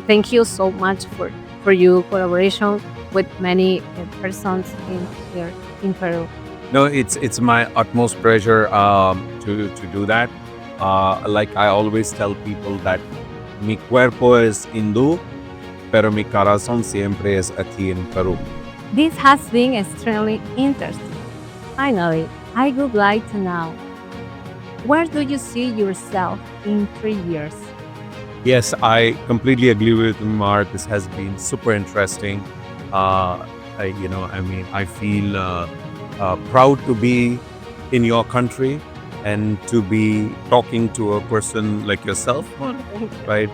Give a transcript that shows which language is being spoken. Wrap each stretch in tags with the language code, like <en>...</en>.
<en>Thank you so much for your collaboration with many persons in here in Peru. No, it's my utmost pleasure to do that. Like I always tell people that</en> <es>mi cuerpo es hindú, pero mi corazón siempre es aquí en Peru.</es> <en>This has been extremely interesting. Finally, I would like to know, where do you see yourself in 3 years? Yes, I completely agree with Mark. This has been super interesting. I feel proud to be in your country and to be talking to a person like yourself, right?</en>